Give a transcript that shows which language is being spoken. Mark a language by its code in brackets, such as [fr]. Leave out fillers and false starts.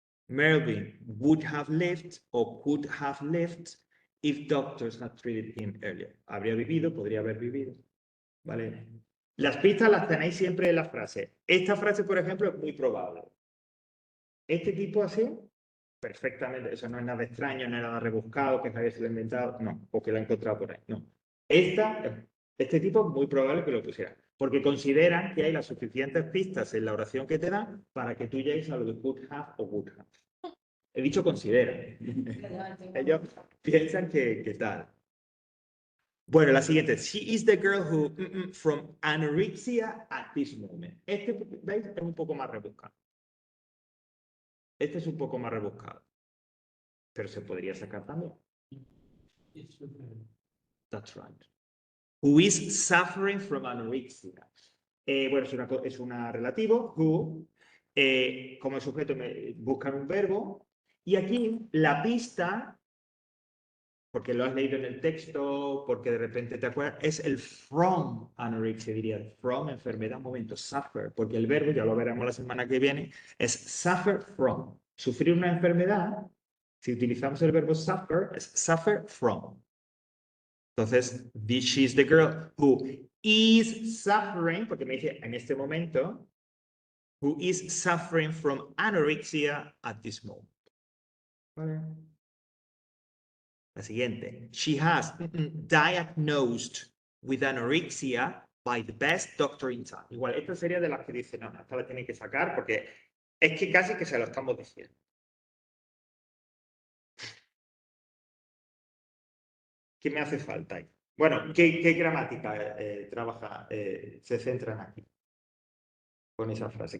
[en] Melvin would have left o could have left if doctors had treated him earlier. [es] Habría vivido, podría haber vivido. ¿Vale? Las pistas las tenéis siempre en la frase. Esta frase, por ejemplo, es muy probable. Este tipo así, perfectamente. Eso no es nada extraño, no es nada rebuscado, que nadie se lo ha inventado. No, o que lo ha encontrado por ahí. No. Este tipo es muy probable que lo pusiera. Porque consideran que hay las suficientes pistas en la oración que te dan para que tú llegues a lo de [en] could have [es] o [en] would have. [es] He dicho considera. Ellos piensan que tal. Bueno, la siguiente. [en] She is the girl who from anorexia at this moment. [es] Este, ¿veis? Es un poco más rebuscado. Este es un poco más rebuscado. Pero se podría sacar también. [en] That's right. Who is suffering from anorexia. [es] Bueno, es una relativo, who, como sujeto buscan un verbo, y aquí la pista, porque lo has leído en el texto, porque de repente te acuerdas, es el [en] from anorexia, [es] diría, from enfermedad, momento, suffer, porque el verbo, ya lo veremos la semana que viene, es [en] suffer from. [es] Sufrir una enfermedad, si utilizamos el verbo suffer, es [en] suffer from. [es] Entonces, [en] she is the girl who is suffering, [es] porque me dice en este momento, [en] who is suffering from anorexia at this moment. [es] ¿Vale? La siguiente. [en] She has diagnosed with anorexia by the best doctor in town. [es] Igual, esta sería de las que dice, no, esta la tiene que sacar porque es que casi que se lo estamos diciendo. ¿Qué me hace falta ahí? Bueno, ¿qué gramática trabaja, se centran aquí? con esa frase?